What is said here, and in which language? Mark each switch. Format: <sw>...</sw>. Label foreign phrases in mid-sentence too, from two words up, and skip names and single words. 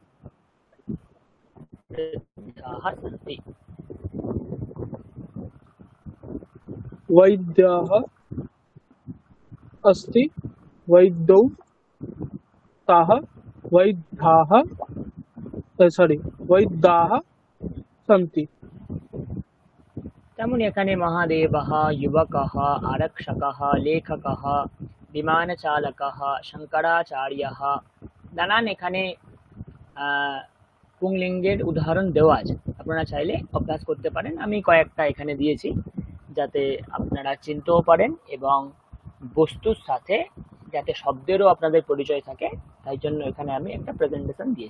<sa>सन्ति। वैद्यः अस्ति वैद्यौ स्तः वैद्याः वैद्याः सन्ति।</sa> <bn>তেমনি এখানে</bn> <sa>মহাদেবः युवकः आरक्षकः लेखकः বিমানচালকः শঙ্করাচার্যः</sa> <bn>নানান এখানে পুংলিঙ্গের উদাহরণ দেওয়া আছে, আপনারা চাইলে অভ্যাস করতে পারেন। আমি কয়েকটা এখানে দিয়েছি যাতে আপনারা চিনতেও পারেন এবং বস্তুর সাথে যাতে শব্দেরও আপনাদের পরিচয় থাকে, তাই জন্য এখানে আমি একটা প্রেজেন্টেশন দিয়েছি।</bn>